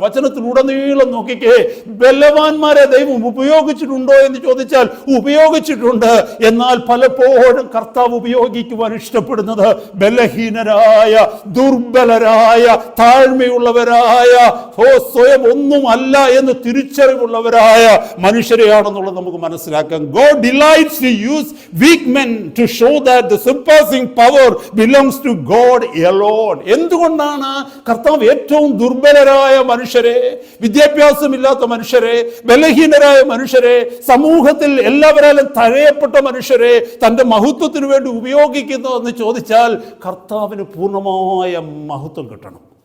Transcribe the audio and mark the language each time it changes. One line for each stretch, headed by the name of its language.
Malayalam: വചനത്തിലുടനീളം നോക്കിക്കേ, ബലവാന്മാരെ ദൈവം ഉപയോഗിച്ചിട്ടുണ്ടോ എന്ന് ചോദിച്ചാൽ ഉപയോഗിച്ചിട്ടുണ്ട്. എന്നാൽ പലപ്പോഴും കർത്താവ് ഉപയോഗിക്കുവാൻ ഇഷ്ടപ്പെടുന്നത് ബലഹീനരായ, ദുർബലരായ, താഴ്മയുള്ളവരായ, സ്വയം ഒന്നുമല്ല എന്ന് തിരിച്ചറിവുള്ളവരായ മനുഷ്യരെയാണെന്നുള്ളത് നമുക്ക് മനസ്സിലാക്കാം.
English: God delights to use weak men to show that the surpassing power belongs to God alone.
Malayalam: എന്തുകൊണ്ടാണ് കർത്താവ് ഏറ്റവും ദുർബലരായ മനുഷ്യരെ, വിദ്യാഭ്യാസമില്ലാത്ത മനുഷ്യരെ, ബലഹീനരായ മനുഷ്യരെ, സമൂഹത്തിൽ എല്ലാവരാലും തഴയപ്പെട്ട മനുഷ്യരെ തൻ്റെ മഹത്വത്തിന് വേണ്ടി ഉപയോഗിക്കുന്നതെന്ന് ചോദിച്ചാൽ, കർത്താവിന് പൂർണ്ണമായ മഹത്വം കിട്ടണം.